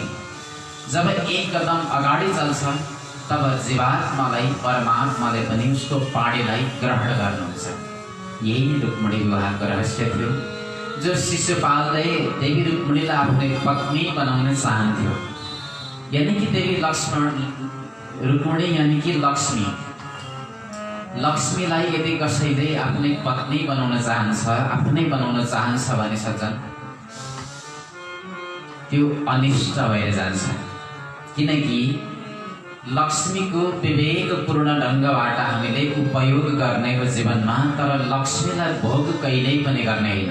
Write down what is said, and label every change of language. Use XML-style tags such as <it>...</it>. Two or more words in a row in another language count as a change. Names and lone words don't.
<ne>जब एक कदम अगाडि चल्छ तब जीवात्मालाई परमात्माले पनि उसको पाणीलाई ग्रहण गर्नुहुन्छ। यही रुक्मिणी विवाहको रहस्य थियो, जो शिशुपालले देवी रुक्मिणीलाई आफ्नो पत्नी बनाउन चाहन्थ्यो।</ne> <hi>यानी कि</hi> <ne>देवी रुक्मिणी</ne> <hi>यानी कि</hi> <ne>लक्ष्मीलाई यदि कसैले आफ्नै पत्नी बनाउन चाहन्छ, आफ्नै बनाउन चाहन्छ भने सज्जन त्यो अनिष्ट भएर जान्छ। किनकि लक्ष्मीको विवेकपूर्ण ढङ्गबाट हामीले उपयोग गर्ने हो जीवनमा, तर लक्ष्मीलाई भोग कहिल्यै पनि गर्ने होइन।</ne>